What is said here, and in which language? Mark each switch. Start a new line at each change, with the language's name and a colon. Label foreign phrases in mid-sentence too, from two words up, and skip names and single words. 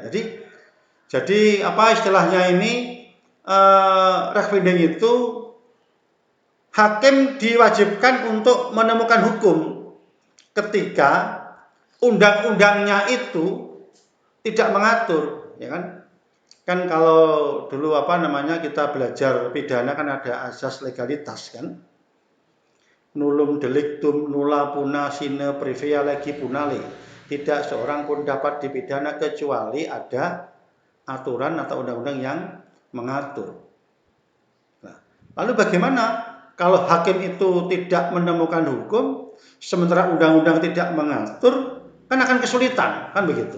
Indonesian: Jadi apa istilahnya ini, Rechtfinding itu hakim diwajibkan untuk menemukan hukum ketika undang-undangnya itu tidak mengatur, ya kan? Kan kalau dulu kita belajar pidana kan ada asas legalitas, kan?
Latin: Nullum delictum nulla puna sine previa legi punale.
Indonesian: Tidak seorang pun dapat dipidana kecuali ada aturan atau undang-undang yang mengatur. Nah, lalu bagaimana kalau hakim itu tidak menemukan hukum, sementara undang-undang tidak mengatur, kan akan kesulitan, kan begitu?